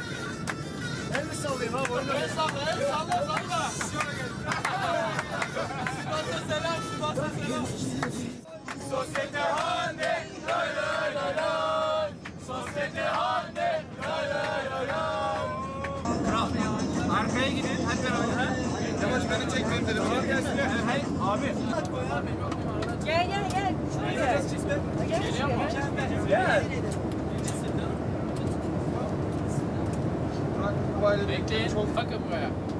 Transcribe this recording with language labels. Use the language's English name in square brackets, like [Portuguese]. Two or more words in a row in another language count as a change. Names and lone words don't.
[Turkish] El mi sallayayım abi? El salla, el salla, salla. Sivas'a selam, Sivas'a selam. Sosyete hande, lay lay lay lay. Sosyete hande, lay lay lay lay. Kral, arkaya gidin, hadi beraber. Yavaş beni çek benim telefonum. Hayır, abi. Gel gel gel. Şuraya. Geliyor mu? Gel. Bekleyin, bakın buraya.